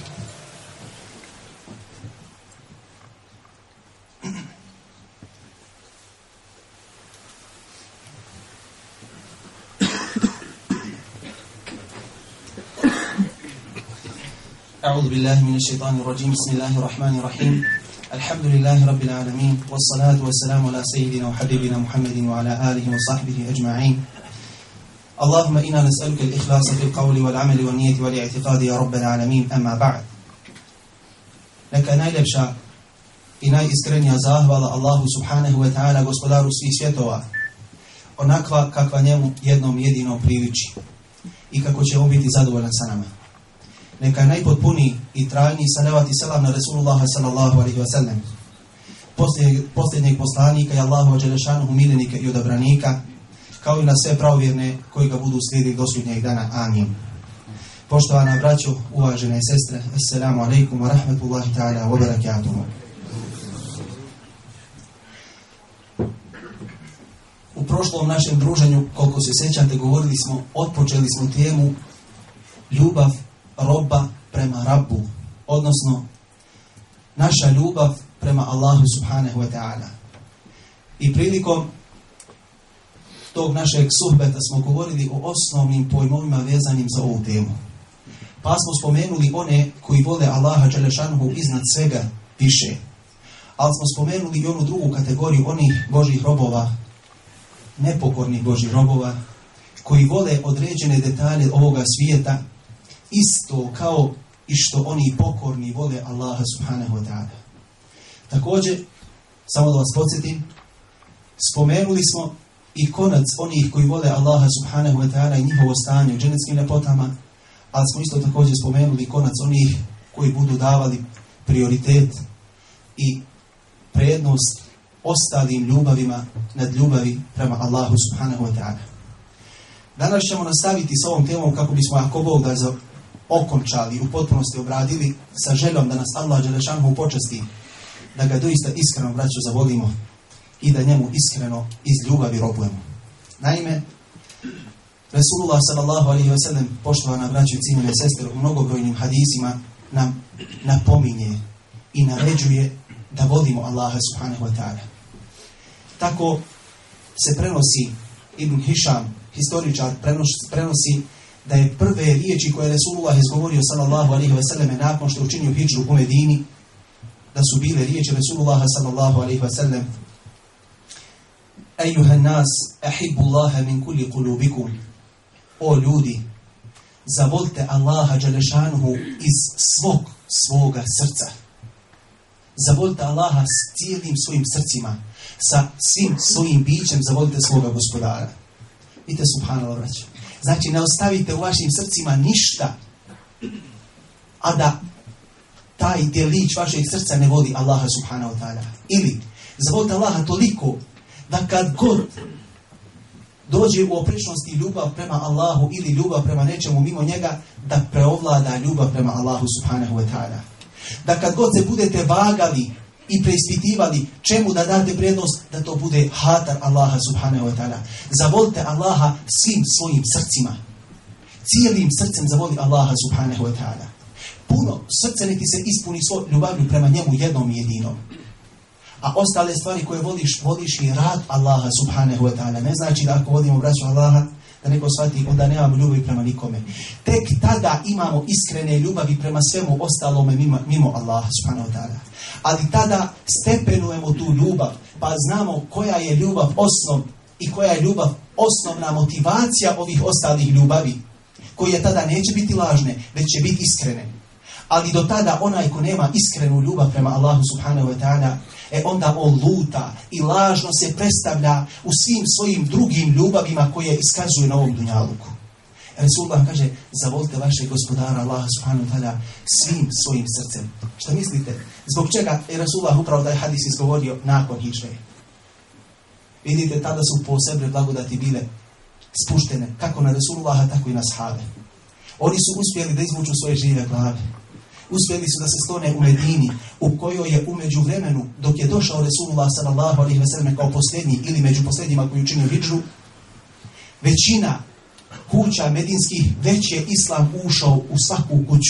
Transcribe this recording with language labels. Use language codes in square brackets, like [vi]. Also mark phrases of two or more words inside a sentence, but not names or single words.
[ar] أعوذ بالله من الشيطان الرجيم. بسم الله الرحمن الرحيم. الحمد لله رب العالمين والصلاة والسلام على سيدنا وحبيبنا محمد وعلى آله وصحبه أجمعين. اللهم إنا نسألك الإخلاص في القول والعمل والنية والاعتقاد يا رب العالمين. أما بعد. [bs] Neka najljepša i najiskrenija zahvala Allahu [ar] سبحانه وتعالى, [bs] gospodaru svih svjetova, onakva kakva njemu jednom jedinom priliči i kako će on biti zadovoljan sa nama. Neka najpotpuniji i trajniji salavat i selam na Rasulullaha [ar] صلى الله عليه وسلم, [bs] posljednjeg poslanika i Allahu dželešanuhu miljenika i odabranika, kao i na sve pravovjerne koji ga budu slijedili do sudnjeg dana. Amin. Poštovana braćo, uvažene sestre, [ar] السلام عليكم ورحمة الله تعالى وبركاته. [bs] U prošlom našem druženju, koliko se sjećate, otpočeli smo temu ljubav roba prema Rabbu, odnosno naša ljubav prema Allahu [ar] سبحانه وتعالى. [bs] I prilikom tog našeg suhbeta smo govorili o osnovnim pojmovima vezanim za ovu temu. Pa smo spomenuli one koji vole Allaha dželešanuhu iznad svega više. Ali smo spomenuli i onu drugu kategoriju onih Božih robova, nepokornih Božih robova, koji vole određene detalje ovoga svijeta isto kao i što oni pokorni vole Allaha [ar] سبحانه وتعالى. [bs] Također, samo da vas podsjetim, spomenuli smo i konac onih koji vole Allaha [ar] سبحانه وتعالى [bs] i njihovo stanje u dženeckim ljepotama, ali smo isto također spomenuli konac onih koji budu davali prioritet i prednost ostalim ljubavima nad ljubavi prema Allahu [ar] سبحانه وتعالى. [bs] Danas ćemo nastaviti s ovom temom kako bismo, ako Bog da, okončali, u potpunosti obradili, sa željom da nas Allah dželešanuhu počasti, da ga doista iskreno, braćo, zavolimo i da njemu iskreno iz ljubavi robujemo. Naime, Resulullah [ar] صلى الله عليه وسلم, [bs] poštovana braćo i cijenjene sestre, u mnogobrojnim hadisima nam napominje i naređuje da volimo Allaha [ar] سبحانه وتعالى. [bs] Tako se prenosi, Ibn Hišam, historičar, prenosi da je prve riječi koje je Resulullah izgovorio [ar] صلى الله عليه وسلم [bs] nakon što je učinio hidžru u Medini, da su bile riječi Resulullaha [ar] صلى الله عليه وسلم: أيها الناس أحبوا الله من كل قلوبكم. [bs] O ljudi, zavolite Allaha dželešanuhu iz svoga srca. Zavolite Allaha s cijelim svojim srcima, sa svim svojim bićem zavolite svoga gospodara. Vidite, subhanallah, braćo. Znači, ne ostavite u vašim srcima ništa, a da taj djelić vašeg srca ne voli Allaha [ar] سبحانه وتعالى. [bs] Ili, zavolite Allaha toliko da kad god dođe u oprečnosti ljubav prema Allahu ili ljubav prema nečemu mimo njega, da preovlada ljubav prema Allahu [ar] سبحانه وتعالى. [bs] Da kad god se budete vagali i preispitivali čemu da date prednost, da to bude hatar Allaha [ar] سبحانه وتعالى. [bs] Zavolite Allaha svim svojim srcima. Cijelim srcem zavoli Allaha [ar] سبحانه وتعالى. [bs] Puno srce niti se ispuni svoj ljubavlju prema njemu jednom jedinom. A ostale stvari koje voliš i rad Allaha [ar] سبحانه وتعالى. [bs] Ne znači da ako volimo braću Allaha, da neko shvati, onda nemamo ljubavi prema nikome. Tek tada imamo iskrene ljubavi prema svemu ostalome mimo Allaha [ar] سبحانه وتعالى. [bs] Ali tada stepenujemo tu ljubav, pa znamo koja je ljubav osnov i koja je ljubav osnovna motivacija ovih ostalih ljubavi, koje tada neće biti lažne, već će biti iskrene. Ali do tada onaj ko nema iskrenu ljubav prema Allahu [ar] سبحانه وتعالى, [bs] onda on luta i lažno se predstavlja u svim svojim drugim ljubavima koje iskazuje na ovom dunjaluku. Resulullah kaže, zavolite vašeg gospodara Allaha [ar] سبحانه وتعالى [bs] svim svojim srcem. Šta mislite? Zbog čega je Resulullah upravo taj hadis izgovorio nakon hidžre? Vidite, tada su posebne blagodati bile spuštene, kako na Resulullaha, tako i na sahabe. Oni su uspjeli da izvuču svoje žive glave. Uspjeli su da se sklone u Medini, u kojoj je u međuvremenu, dok je došao Resulullah [ar] صلى الله عليه وسلم [bs] kao posljednji ili među posljednjima koji učinio hidžru, većina kuća medinskih već je islam ušao u svaku kuću.